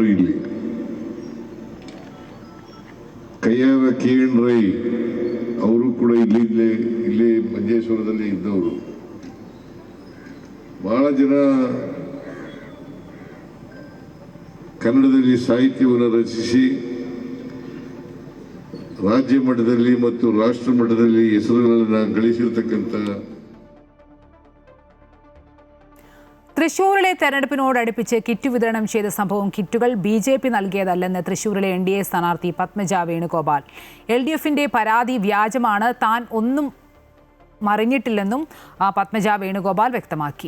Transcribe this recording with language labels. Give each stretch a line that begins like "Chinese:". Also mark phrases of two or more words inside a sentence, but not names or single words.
Kannada: ಇಲ್ಲಿ ಕಯ್ಯಾರ KN ರೈ ಅವರು ಕೂಡ ಇಲ್ಲೇ ಮಂಜೇಶ್ವರದಲ್ಲಿ ಇದ್ದವರು. ಬಹಳ ಜನ ಕನ್ನಡದಲ್ಲಿ ಸಾಹಿತ್ಯವನ್ನು ರಚಿಸಿ ರಾಜ್ಯ ಮಟ್ಟದಲ್ಲಿ ಮತ್ತು ರಾಷ್ಟ್ರ ಮಟ್ಟದಲ್ಲಿ ಹೆಸರುಗಳನ್ನು ಗಳಿಸಿರ್ತಕ್ಕಂಥ.
Malayalam: തൃശൂരിലെ തെരഞ്ഞെടുപ്പിനോടടുപ്പിച്ച് കിറ്റ് വിതരണം ചെയ്ത സംഭവം കിറ്റുകൾ BJP നൽകിയതല്ലെന്ന് തൃശൂരിലെ NDA സ്ഥാനാർത്ഥി പത്മജ വേണുഗോപാൽ. LDF-ന്റെ പരാതി വ്യാജമാണ്, താൻ ഒന്നും മറിഞ്ഞിട്ടില്ലെന്നും പത്മജ വേണുഗോപാൽ വ്യക്തമാക്കി.